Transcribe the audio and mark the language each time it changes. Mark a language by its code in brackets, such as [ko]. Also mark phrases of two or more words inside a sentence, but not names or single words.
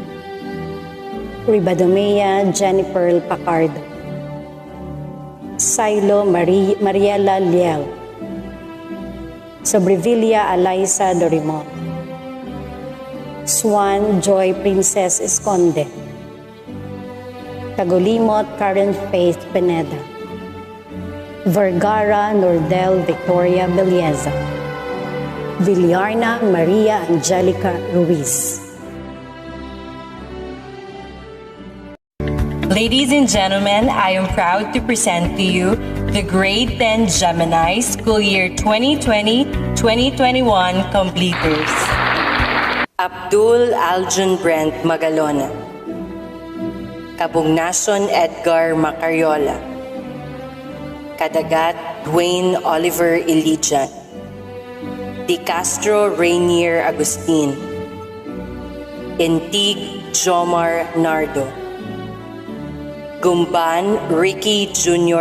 [en] Ribadomea Jennifer Pacardo, Silo Mariela Liel, Sobrevilla Alaisa Dorimon, Swan Joy Princess Esconde, Tagolimot Karen Faith Pineda, Vergara Nordel Victoria Belieza, Villarna Maria Angelica Ruiz. Ladies and gentlemen, I am proud to present to you the Grade 10 Gemini School Year 2020-2021 completers. Abdul Aljun Brent Magalona, Cabugnason Edgar Macariola, Cadagat Dwayne Oliver Ilijan, Di Castro Rainier Agustin, Intig Jomar Nardo, Gumban Ricky Jr.